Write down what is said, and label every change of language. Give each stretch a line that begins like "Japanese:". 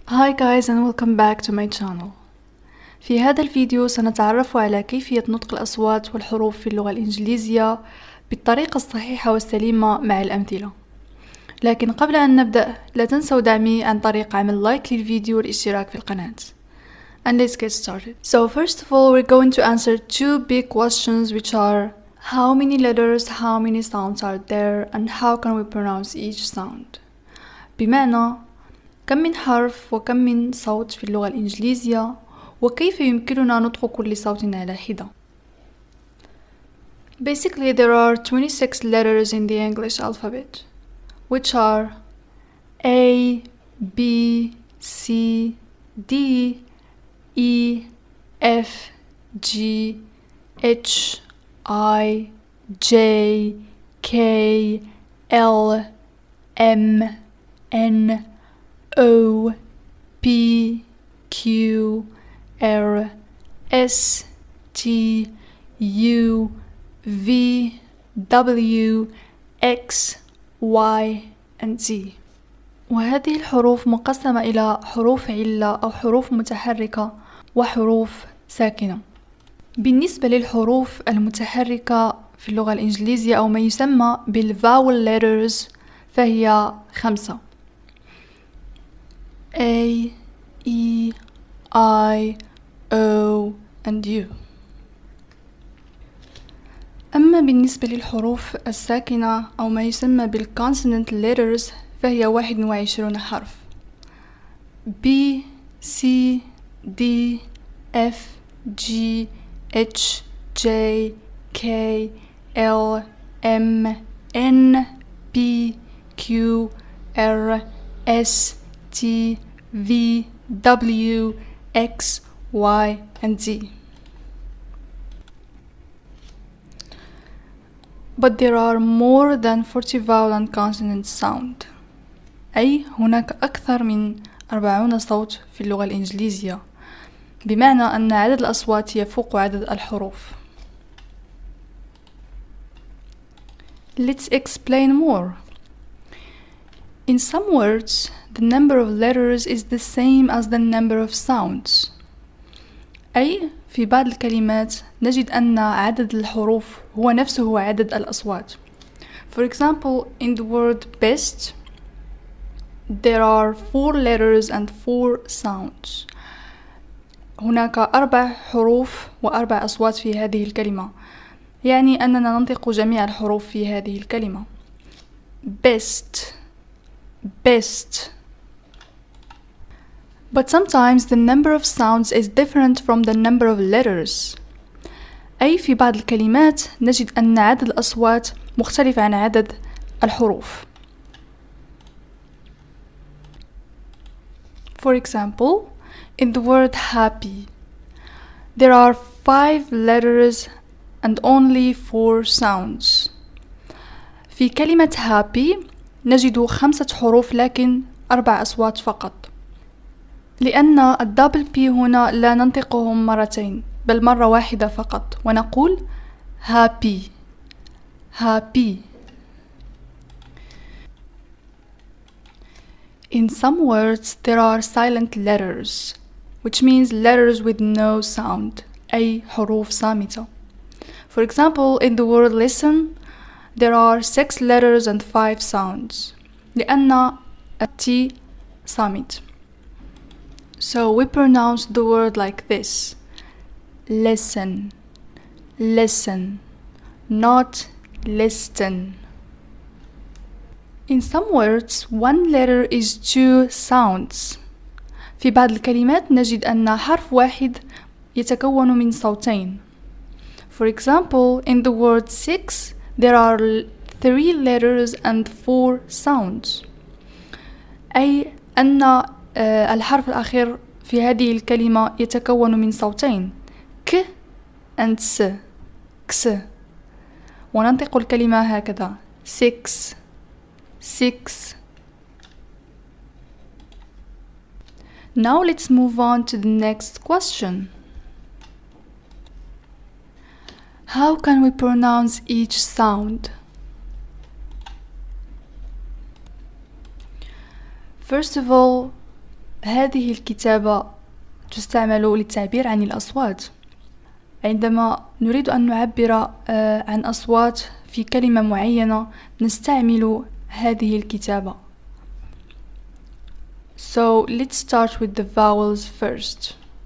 English: Hi guys and welcome back to my channel.
Arabic: في هذا الفيديو سنتعرف على كيفية نطق الأصوات والحروف في اللغة الإنجليزية بالطريقة الصحيحة والسليمة مع الأمثلة. لكن قبل أن نبدأ لا تنسوا دعمي عن طريق عمل لايك للفيديو والاشتراك في القناة.
English: And let's get started. So first of all we're going to answer two big questions which are how many letters, how many sounds are there and how can we pronounce each sound.
Arabic: بمعنى كم من حرف وكم من صوت في اللغة الإنجليزية وكيف يمكننا نطق كل صوت على حدة.
English: Basically there are 26 letters in the English alphabet which are A, B, C, D, E, F, G, H, I, J, K, L, M, N, O, P, Q, R, S, T, U, V, W, X, Y, and Z.
Arabic: وهذه الحروف مقسمة إلى حروف علة أو حروف متحركة وحروف ساكنة. بالنسبة للحروف المتحركة في اللغة الإنجليزية أو ما يسمى بالvowel letters فهي 5:
English: A, E, I, O, and U.
Arabic: أما بالنسبة للحروف الساكنة أو ما يسمى بالconsonant letters فهي 21 حرف:
English: B, C, D, F, G, H, J, K, L, M, N, P, Q, R, S, T, V, W, X, Y, and Z. But there are more than 40 vowel and consonant sound.
Arabic: أي هناك أكثر من 40 صوت في اللغة الإنجليزية، بمعنى أن عدد الأصوات يفوق عدد الحروف.
English: Let's explain more. In some words, the number of letters is the same as the number of sounds.
Arabic: أي في بعض الكلمات نجد أن عدد الحروف هو نفسه عدد الأصوات.
English: For example, in the word best, there are 4 letters and 4 sounds.
Arabic: هناك 4 حروف و4 أصوات في هذه الكلمة، يعني أننا ننطق جميع الحروف في هذه الكلمة.
English: best, best. But sometimes the number of sounds is different from the number of letters.
Arabic: أي في بعض الكلمات نجد أن عدد الأصوات مختلف عن عدد الحروف.
English: For example, in the word happy, there are 5 letters and only 4 sounds.
Arabic: في كلمة happy نجد 5 حروف لكن 4 أصوات فقط، لأن الدبل بي هنا لا ننطقهم مرتين بل مرة واحدة فقط ونقول happy happy.
English: In some words there are silent letters, which means letters with no sound,
Arabic: أي حروف صامتة.
English: For example, in the word listen, there are 6 letters and 5 sounds,
Arabic: لأن التي صامت.
English: So we pronounce the word like this: listen, listen, not listen. In some words, 1 letter is 2 sounds.
Arabic: في بعض الكلمات نجد أن حرف واحد يتكون من صوتين.
English: For example, in the word 6, there are 3 letters and 4 sounds.
Arabic: أي أن الحرف الأخير في هذه الكلمة يتكون من صوتين ك and س كس، وننطق الكلمة هكذا 6 6.
English: Now let's move on to the next question. How can we pronounce each sound? First of all,
Arabic: هذه الكتابة تستعمل للتعبير عن الأصوات. عندما نريد أن نعبر عن أصوات في كلمة معينة نستعمل هذه الكتابة.
English: So let's start with the vowels first.